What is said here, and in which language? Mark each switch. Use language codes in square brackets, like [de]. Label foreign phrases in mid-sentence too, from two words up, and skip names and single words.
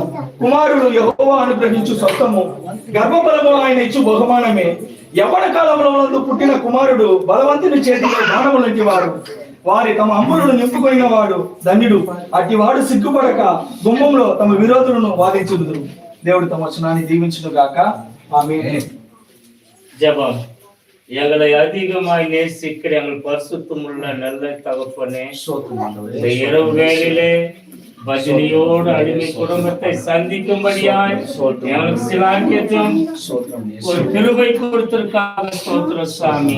[te] కుమారుడు యెహోవా అనుగ్రహించు స్వస్థము, గర్భఫలము ఆయన ఇచ్చు బహుమానమే. యవ్వన కాలంలో పుట్టిన కుమారుడు బలవంతుని చేతిలో దానము లాంటి వారు. వారి తమ అమ్ములను నింపుకొనిన వాడు ధన్యుడు. అట్టివాడు సిగ్గుపడక గుమ్మంలో తమ విరోధులను వాదించుదురు. దేవుడు తమ వచనాన్ని దీవించును గాక. ఆమేన్. [ta] ஜெபம். எங்களை அதிகமாய் நேசிக்கிற எங்கள் பரிசுத்தமுள்ள நல்ல தகப்பனே, இந்த இரவு வேளையிலே பஜனையோடு அடிமை குடும்பத்தை சந்திக்கும்படியாய் எங்களுக்கு சிலாக்கியத்தையும் ஒரு கிருபை கொடுத்திருக்காக ஸ்தோத்திரம் சாமி.